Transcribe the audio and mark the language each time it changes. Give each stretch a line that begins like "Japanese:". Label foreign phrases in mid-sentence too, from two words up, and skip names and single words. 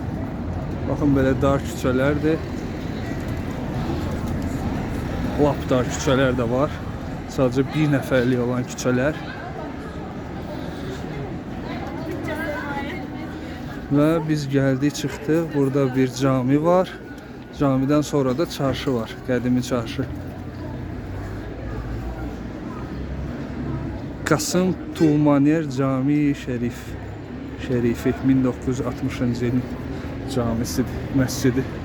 Azerbaijani: Baxın, belə dar küçələrdir. Lap dar küçələr də var. Sadəcə bir nəfərlik olan küçələr. Və biz gəldik, çıxdıq. Burada bir cami var. Camidən sonra da çarşı var. Qədimi çarşı. Kasım Tuğmaner Cami Şerifi 1960-cı ilin camisidir, məscidi.